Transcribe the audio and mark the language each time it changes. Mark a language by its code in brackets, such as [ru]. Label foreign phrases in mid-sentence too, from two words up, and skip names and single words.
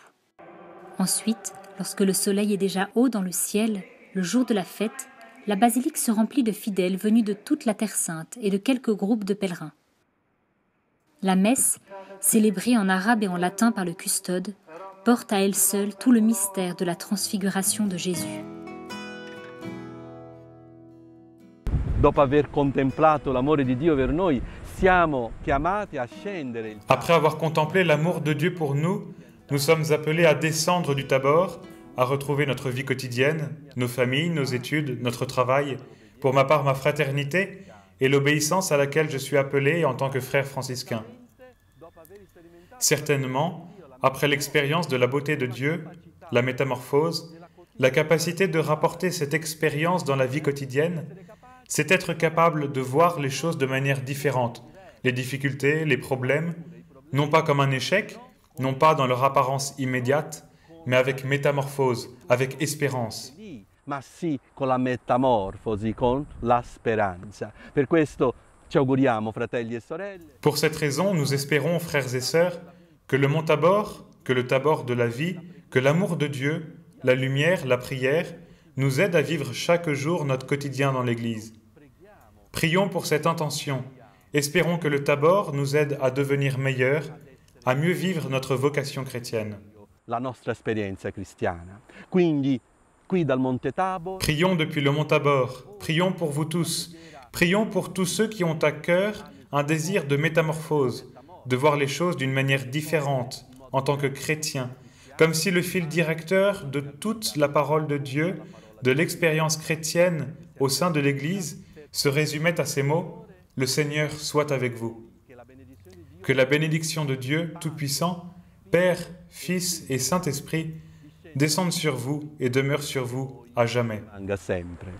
[fr] Ensuite, lorsque le soleil est déjà haut dans le ciel, le jour de la fête, la basilique se remplit de fidèles venus de toute la Terre Sainte et de quelques groupes de pèlerins. La messe, célébrée en arabe et en latin par le custode, porte à elle seule tout le mystère de la transfiguration de Jésus. [it] Dopo aver contemplato l'amore di Dio per noi, siamo chiamati a scendere. [fr] Après avoir contemplé l'amour de Dieu pour nous, nous sommes appelés à descendre du Tabor, à retrouver notre vie quotidienne, nos familles, nos études, notre travail, pour ma part ma fraternité et l'obéissance à laquelle je suis appelé en tant que frère franciscain. Certainement, après l'expérience de la beauté de Dieu, la métamorphose, la capacité de rapporter cette expérience dans la vie quotidienne, c'est être capable de voir les choses de manière différente, les difficultés, les problèmes, non pas comme un échec, non pas dans leur apparence immédiate, mais avec métamorphose, avec espérance. [it] Ma sì, con la metamorfosi, con la speranza. Per questo ci auguriamo, fratelli e sorelle. [fr] Pour cette raison, nous espérons, frères et sœurs, que le mont Tabor, que le Tabor de la vie, que l'amour de Dieu, la lumière, la prière, nous aident à vivre chaque jour notre quotidien dans l'Église. Prions pour cette intention. Espérons que le Tabor nous aide à devenir meilleurs, à mieux vivre notre vocation chrétienne. [it] La nostra esperienza cristiana. Quindi, qui dal Monte Tabor. [fr] Prions depuis le mont Tabor. Prions pour vous tous. Prions pour tous ceux qui ont à cœur un désir de métamorphose, de voir les choses d'une manière différente en tant que chrétiens, comme si le fil directeur de toute la parole de Dieu, de l'expérience chrétienne au sein de l'Église, se résumait à ces mots « Le Seigneur soit avec vous ». Que la bénédiction de Dieu Tout-Puissant, Père, Fils et Saint-Esprit, descende sur vous et demeure sur vous à jamais. [it] Sempre.